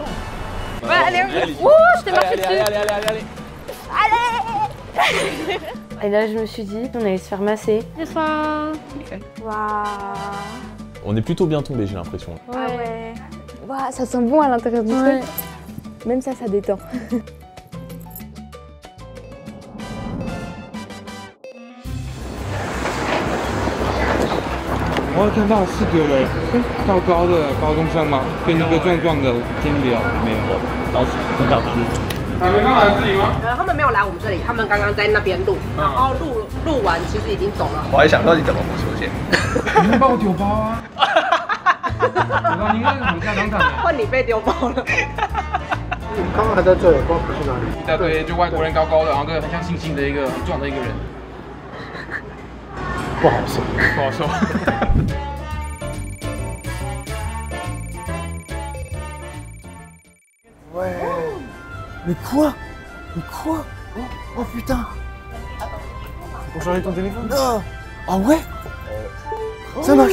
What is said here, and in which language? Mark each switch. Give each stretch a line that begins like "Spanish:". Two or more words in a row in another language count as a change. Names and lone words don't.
French: Ouais, allez, ouh, je t'ai marché dessus. Allez. Et là, je me suis dit, on allait se faire masser. Bonsoir. Waouh. On est plutôt bien tombé, j'ai l'impression. Ouais. Waouh, ça sent bon à l'intérieur du truc. Même ça, ça détend.
Chinese: 我看到4个人，高高的高中生嘛，跟一个壮壮的经理啊，没有，老师很老师。他们刚来这里吗？他们没有来我们这里，他们刚刚在那边录，然后录完其实已经走了。我还想到底怎么不出现？你们帮我丢包啊！你看很像当场。换你被丢包了。刚刚还在这里，不知道跑去哪里。一大堆就外国人高高的，然后跟很像猩猩的一个很壮的一个人。不好受，不好受。
French: Ouais. Mais quoi? Mais quoi? Oh putain. Pour changer ton téléphone? Non. Ah ouais? Ça marche.